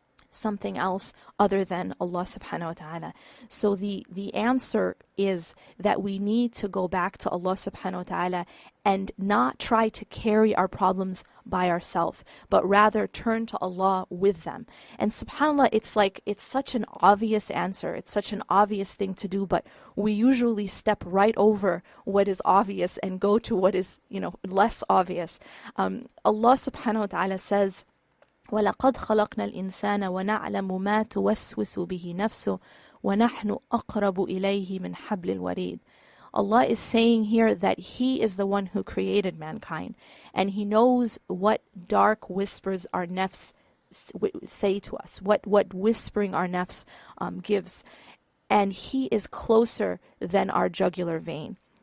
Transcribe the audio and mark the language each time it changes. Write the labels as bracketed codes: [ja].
[en] something else other than Allah subhanahu wa ta'ala. So the answer is that we need to go back to Allah subhanahu wa ta'ala and not try to carry our problems by ourselves, but rather turn to Allah with them. And subhanAllah, it's such an obvious answer. It's such an obvious thing to do, but we usually step right over what is obvious and go to what is, less obvious. Allah subhanahu wa ta'ala says, [ar] وَلَقَدْ خَلَقْنَا الْإِنسَانَ وَنَعْلَمُ مَا تُوَسْوِسُ بِهِ نَفْسُهُ وَنَحْنُ أَقْرَبُ إِلَيْهِ مِنْ حَبْلِ الْوَرِيدِ. [en] Allah is saying here that He is the one who created mankind, and He knows what dark whispers our nafs say to us, what whispering our nafs gives, and He is closer than our jugular vein.